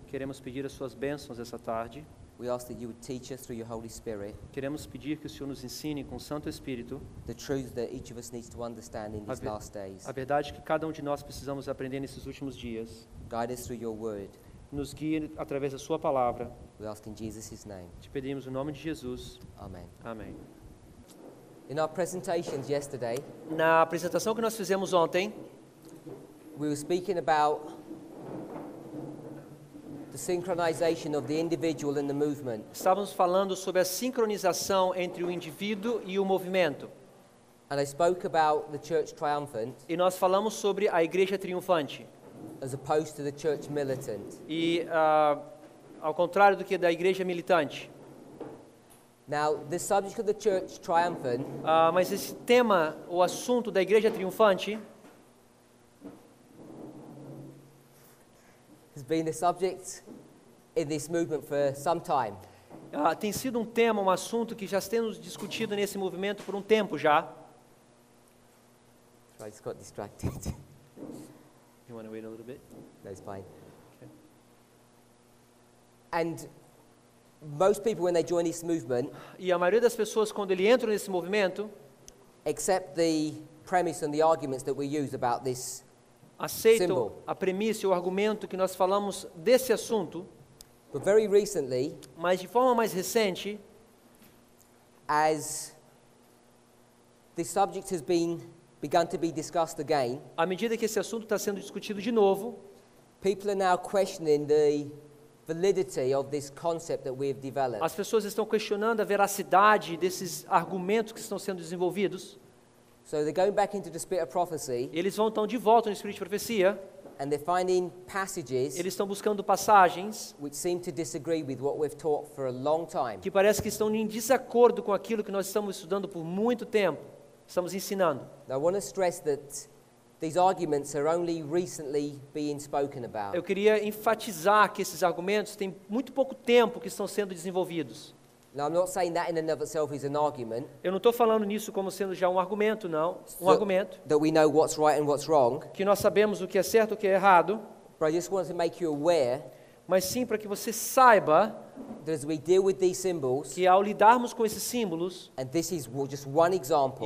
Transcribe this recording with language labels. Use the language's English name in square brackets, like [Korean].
[Portuguese] queremos pedir as suas bênçãos essa tarde. [English] We ask that you would teach us through your Holy Spirit [Portuguese] Queremos pedir que o Senhor nos ensine com o Santo Espírito [English] the truths that each of us needs to understand in these last days. [Portuguese] a verdade que cada de nós precisamos aprender nesses últimos dias. [English] Guide us through your word. [Portuguese] Nos guie através da sua palavra. [English] We ask in Jesus' name. [Portuguese] Te pedimos no nome de Jesus. [English] Amen. [Portuguese] Amém. [English] In our presentations yesterday, [Portuguese] Na apresentação que nós fizemos ontem, [English] we were speaking about the synchronization of the individual and the movement. [Portuguese] estávamos falando sobre a sincronização entre o indivíduo e o movimento. [English] And I spoke about the church triumphant [Portuguese] E nós falamos sobre a igreja triunfante. [English] as opposed to the church militant. [Portuguese] E ao contrário do que da igreja militante. [English] Now, the subject of the church triumphant [Portuguese] Mas esse tema, o assunto da igreja triunfante, [English] has been the subject in this movement for some time. [Portuguese] tem sido um tema, um assunto que já temos discutido nesse movimento por um tempo já. [English] So I just got distracted. You want to wait a little bit? No, it's fine. Okay. And most people, when they join this movement, [Portuguese] E a maioria das pessoas, quando ele entra nesse movimento, [English] accept the premise and the arguments that we use about this [Portuguese] aceitam [English] symbol. [Portuguese] a premissa e o argumento que nós falamos desse assunto, [English] But very recently, [Portuguese] mas de forma mais recente, [English] as this subject has begun to be discussed again, [Portuguese] à medida que esse assunto está sendo discutido de novo, [English] people are now questioning the validity of this concept that we have developed. [Portuguese] as pessoas estão questionando a veracidade desses argumentos que estão sendo desenvolvidos. [English] So they're going back into the spirit of prophecy, [Portuguese] Eles vão então de volta no espírito de profecia, [English] and they're finding passages [Portuguese] eles estão buscando passagens [English] which seem to disagree with what we've taught for a long time. [Portuguese] que parece que estão em desacordo com aquilo que nós estamos estudando por muito tempo, estamos ensinando. [English] Now, I want to stress that these arguments are only recently being spoken about. [Portuguese] Eu queria enfatizar que esses argumentos têm muito pouco tempo que estão sendo desenvolvidos. [English] Now, I'm not saying that in and of itself is an argument, [Portuguese] Eu não estou falando nisso como sendo já um argumento, não. Um argumento [English] that we know what's right and what's wrong, [Portuguese] que nós sabemos o que é certo e o que é errado, [English] but I just want to make you aware [Portuguese] mas sim para que você saiba [English] that as we deal with these symbols, [Portuguese] que ao lidarmos com esses símbolos, [English] and this is just one example,